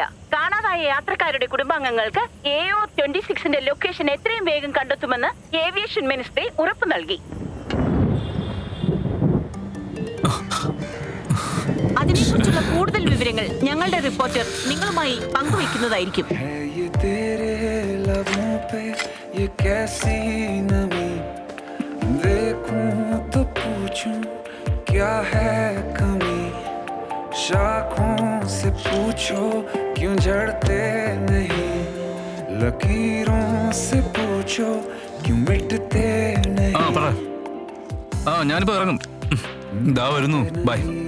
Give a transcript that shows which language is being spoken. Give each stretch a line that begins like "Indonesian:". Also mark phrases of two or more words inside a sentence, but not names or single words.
Malayalam: കാണാതായ യാത്രക്കാരുടെ കുടുംബാംഗങ്ങൾക്ക് AO26ന്റെ ലൊക്കേഷൻ എത്രയും വേഗം കണ്ടെത്തുമെന്ന്
English: aviation ministry
Malayalam: ഉറപ്പു നൽകി. അതിനെക്കുറിച്ചുള്ള കൂടുതൽ വിവരങ്ങൾ ഞങ്ങളുടെ റിപ്പോർട്ടർ നിങ്ങളുമായി പങ്കുവയ്ക്കുന്നതായിരിക്കും.
Hindi: क्या है कमी शाखों से पूछो क्यों झड़ते नहीं लकीरों से पूछो क्यों मिटते नहीं.
Malayalam: ഞാനിപ്പോ ഇറങ്ങും. ദാ വരുന്നു. ബൈ.